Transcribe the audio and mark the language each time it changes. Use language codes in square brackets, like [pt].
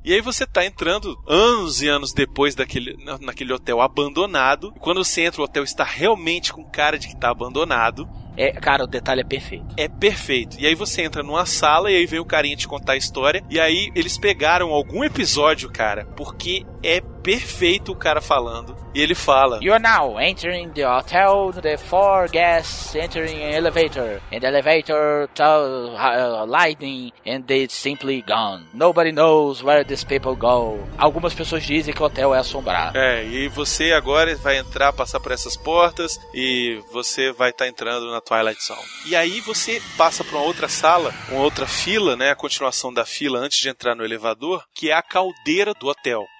[pt] E aí você tá entrando anos e anos depois naquele hotel abandonado, e quando você entra, o hotel está realmente com cara de que tá abandonado. É, cara, o detalhe é perfeito. É perfeito. E aí você entra numa sala e aí vem o carinha te contar a história. E aí eles pegaram algum episódio, cara, porque é perfeito o cara falando. E ele fala: [en] "You are now entering the hotel, the four guests entering an elevator. And the elevator lightning and they simply gone. Nobody knows where these people go." [pt] Algumas pessoas dizem que o hotel é assombrado. É, e você agora vai entrar, passar por essas portas e você vai estar entrando na Twilight Zone. E aí você passa pra uma outra sala, uma outra fila, né? A continuação da fila antes de entrar no elevador, que é a caldeira do hotel.